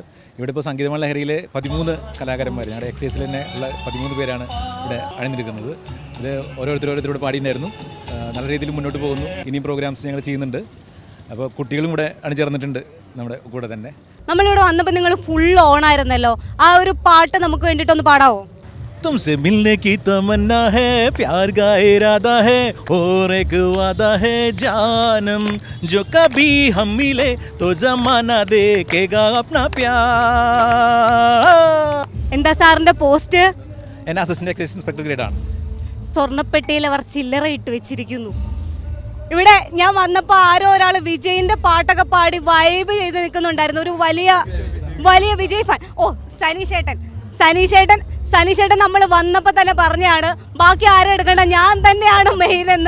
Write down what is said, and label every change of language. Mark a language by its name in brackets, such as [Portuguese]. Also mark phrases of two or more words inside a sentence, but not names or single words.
[Malayalam] ഇവിടെ ഇപ്പോൾ സംഗീതമാണ് ലഹരിയിൽ 13 കലാകാരന്മാർ, ഞങ്ങളുടെ എക്സൈസിൽ തന്നെ ഉള്ള 13 പേരാണ് ഇവിടെ അണിനിരക്കുന്നത്. ഇത് ഓരോരുത്തരോട് പാടിയിട്ടുണ്ടായിരുന്നു. നല്ല രീതിയിൽ മുന്നോട്ട് പോകുന്നു. ഇനിയും പ്രോഗ്രാംസ് ഞങ്ങൾ ചെയ്യുന്നുണ്ട്. അപ്പോൾ കുട്ടികളും കൂടെ അണിചേർന്നിട്ടുണ്ട് നമ്മുടെ കൂടെ തന്നെ. നമ്മളിവിടെ വന്നപ്പോൾ നിങ്ങൾ ഫുൾ ഓണായിരുന്നല്ലോ. ആ ഒരു പാട്ട് നമുക്ക് വേണ്ടിയിട്ടൊന്ന് പാടാവോ? [Hindi] तुमसे मिलने की तमन्ना है, प्यार का इरादा है, और एक वादा है जानम, जो कभी हम मिले तो जमाना देखेगा अपना प्यार. [Malayalam] എന്താ സാറിന്റെ പോസ്റ്റ്? എന്നെ [English] Assistant Excise Inspector Grade [Malayalam] ആണ്. സ്വർണ്ണപ്പെട്ടിയിൽ അവർ ചില്ലറ ഇട്ട് വെച്ചിരിക്കുന്നു. ഇവിടെ ഞാൻ വന്നപ്പോൾ ആരോ ഒരാൾ വിജയിന്റെ പാട്ടൊക്കെ പാടി വൈബ് ചെയ്ത് നിൽക്കുന്നുണ്ടായിരുന്നു. ഒരു വലിയ വിജയ് ഫാൻ. ഓ, സനീഷേട്ടൻ നമ്മൾ വന്നപ്പോൾ തന്നെ പറഞ്ഞാണ് ബാക്കി ആരും എടുക്കണ്ട, ഞാൻ തന്നെയാണ് മെയിൻ എന്ന്.